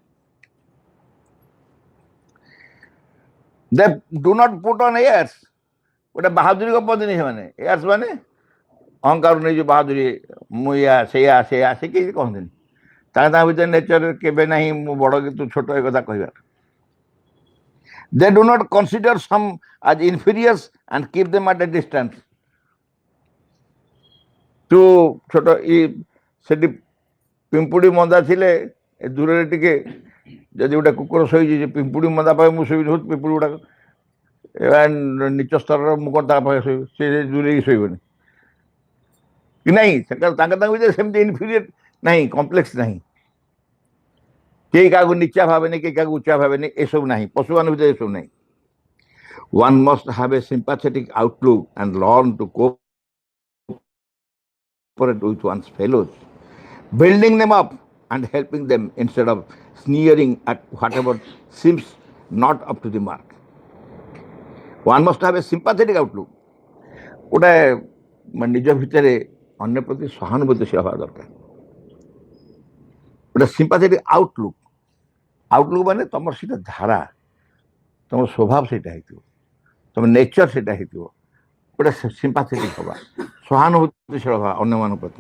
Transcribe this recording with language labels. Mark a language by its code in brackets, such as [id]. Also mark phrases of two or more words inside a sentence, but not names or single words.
[en] They do not put on airs, [or] ଗୋଟେ ବାହାଦୁରୀ ଗପନ୍ତିନି ସେମାନେ। ଏୟାର୍ସ ମାନେ ଅହଙ୍କାର ନେଇଯିବ, ବାହାଦୁରୀ, ମୁଁ ଏୟା ସେଇଆ ସେ କେହି କହନ୍ତିନି, ତାଙ୍କ ଭିତରେ ନେଚର କେବେ ନାହିଁ ମୁଁ ବଡ଼ କି ତୁ ଛୋଟ, ଏ କଥା କହିବାର। [en] They do not consider some as inferior and keep them at a distance. [or] ତୁ ଛୋଟ ସେଠି ପିମ୍ପୁଡ଼ି ମନ୍ଦା ଥିଲେ ଦୂରରେ ଟିକେ ଯଦି ଗୋଟେ କୁକୁର ଶୋଇଛି ଯେ ପିମ୍ପୁଡ଼ି ମନ୍ଦା ପାଖେ ମୁଁ ଶୋଇବି ପିମ୍ପୁଡ଼ି ଗୁଡ଼ାକ ନିଚ ସ୍ତରର ମୁଁ କ'ଣ ତା ପାଖେ ଶୋଇବି, ସେ ଦୂରେଇକି ଶୋଇବନି କି ନାହିଁ। ତାଙ୍କ ଭିତରେ ସେମିତି ଇନଫିରିୟର ନାହିଁ, କମ୍ପ୍ଲେକ୍ସ ନାହିଁ, କେହି କାହାକୁ ନିଚା ଭାବେନି, କେହି କାହାକୁ ଉଚ୍ଚା ଭାବେନି, ଏସବୁ ନାହିଁ, ପଶୁମାନଙ୍କ ଭିତରେ ଏସବୁ ନାହିଁ। [en] One must have a sympathetic outlook and learn to cooperate with one's fellows, building them up and helping them instead of sneering at whatever seems not up to the mark. One must have a sympathetic outlook. [or] ଗୋଟେ ନିଜ ଭିତରେ ଅନ୍ୟ ପ୍ରତି ସହାନୁଭୂତିଶୀଳ ହେବା ଦରକାର। ଗୋଟେ [en] sympathetic outlook, [or] ଆଉଟଲୁକ୍ ମାନେ ତମର ସେଇଟା ଧାରା, ତମର ସ୍ୱଭାବ ସେଇଟା ହେଇଥିବ, ତମ ନେଚର ସେଇଟା ହେଇଥିବ, ଗୋଟେ ସିମ୍ପାଥେଟିକ୍ ହେବା, ସହାନୁଭୂତିଶୀଳ ହେବା ଅନ୍ୟମାନଙ୍କ ପ୍ରତି।